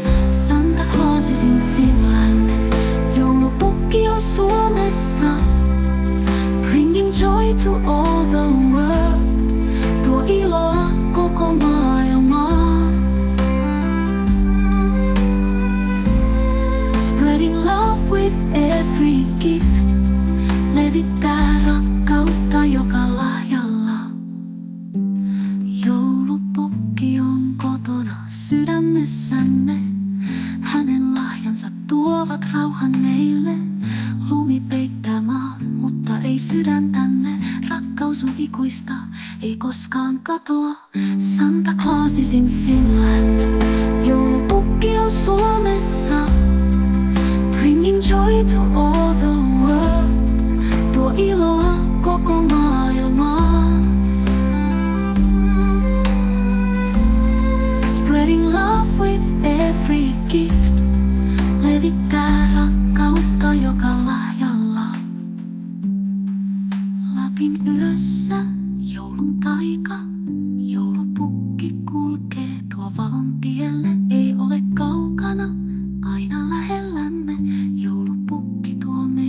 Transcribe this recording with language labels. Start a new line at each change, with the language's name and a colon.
English: Santa Claus is in Finland.
Finnish: Joulupukki on Suomessa.
English: Bringing joy to all the world.
Finnish: Tuo iloa koko maailmaan.
English: Spreading love with every gift.
Finnish: Levittää rakkautta joka lahjalla. Joulupukki on kotona sydämessämme. Hänen lahjansa tuovat rauhan meille. Lumi peittää maan, mutta ei sydäntämme. Rakkaus on ikuista, ei koskaan katoa.
English: Santa Claus is in Finland.
Finnish: Joulupukki on Suomessa.
English: Bringing joy to all the world.
Finnish: Tuo iloa koko maailmaan.
English: Spreading love with every gift.
Finnish: Levittää rakkautta joka lahjalla. Lapin yössä joulun taika. Joulupukki kulkee tuo valon tielle. Ei ole kaukana, aina lähellämme. Joulupukki tuo